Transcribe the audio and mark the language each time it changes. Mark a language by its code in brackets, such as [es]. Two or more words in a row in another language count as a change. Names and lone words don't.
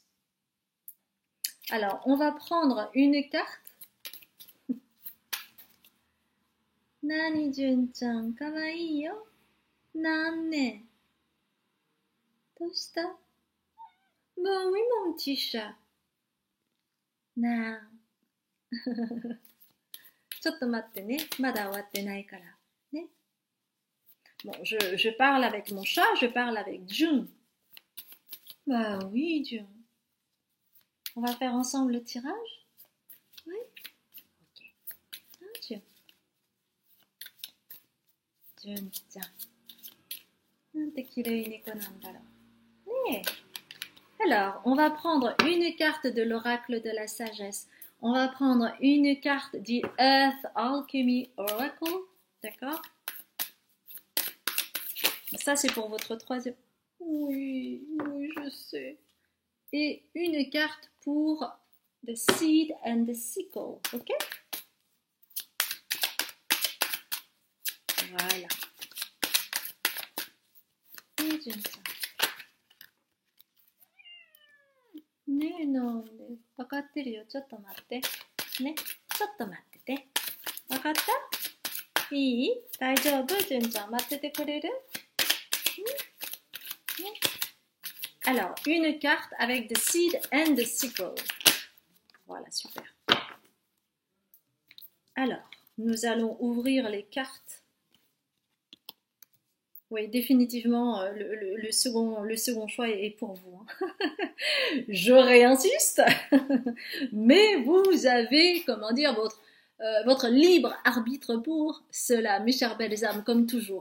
[fr] Alors, on va prendre une carte. [ja] なに じゅんちゃん、かわいいよ. なんね。どうした? [fr] Bon oui, mon petit chat. Nan. [ja] ちょっと待ってね。まだ終わってないから。 [fr] ね。Bon, je parle avec mon chat, je parle avec Jun. Bah oui, Jun. On va faire ensemble le tirage? Oui? Ok. Ah, Jun. Jun-chan. [ja] なんて綺麗い猫なんだろう。 [fr] ねえ。Alors, on va prendre une carte de l'oracle de la sagesse. On va prendre une carte du Earth Alchemy Oracle. D'accord? Ça, c'est pour votre troisième. Oui, oui, je sais. Et une carte pour The Seed and the Sickle. Ok? Voilà. Et j'aime ça. [ja] ねえ、なんで分かってるよ。ちょっと待って。ね。ちょっと待ってて。分かった？いい？大丈夫？じゅんちゃん、待っててくれる？ね。 [fr] Alors, une carte avec the seed and the sickle. Voilà, super. Alors, nous allons ouvrir les cartes. Oui, définitivement, le second choix est pour vous. Hein. Je réinsiste, mais vous avez, comment dire, votre libre arbitre pour cela, mes chères belles âmes, comme toujours.